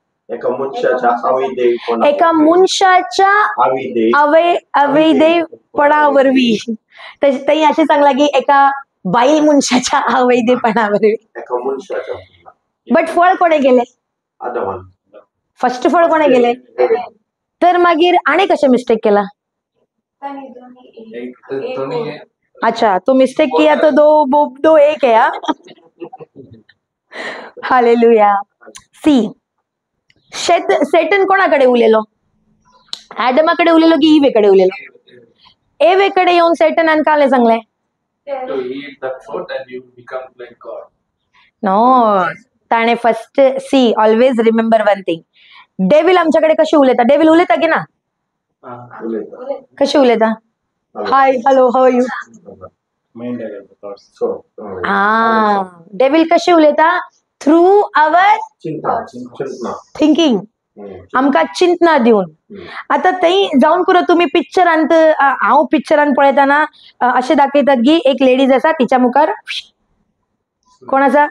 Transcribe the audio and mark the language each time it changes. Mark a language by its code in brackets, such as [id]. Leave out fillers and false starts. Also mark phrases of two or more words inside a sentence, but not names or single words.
[kok] एका मनशाच्या अवैधपणा वरवी. थंय अशें सांगला की एका बाई मनशाच्या अवैधपणा वरवी. बट फळ कोणे गेले? फर्स्ट फळ कोणे गेले? तर मागीर आनी कशें मिस्टेक केला? [hi] अच्छा तो मिस्टेक किया तो दो एक है. [kok] हालेलुया. सी सेटन कोणाकडे उलेलो? ऍडमाकडे उलेलो की इवेकडे उलेलो? एवेकडे येऊन सेटनान काले सांगले? नो. [en] ताणे First see always remember one thing. [kok] डेविल आमच्याकडे कशी उलेता? डेविल उलेता की ना? कशी उलेता? [en] Hi hello how you. [kok] डेविल कशी उलेता? [en] Through our thinking. [kok] आमकां चिंतना दिवन. आता थंय जाऊन पुरो तुम्ही पिक्चरांत हांव पिक्चरांत पळयताना अशें दाखयतात की एक लेडीज आसा तिच्या मुखार कोण आसा?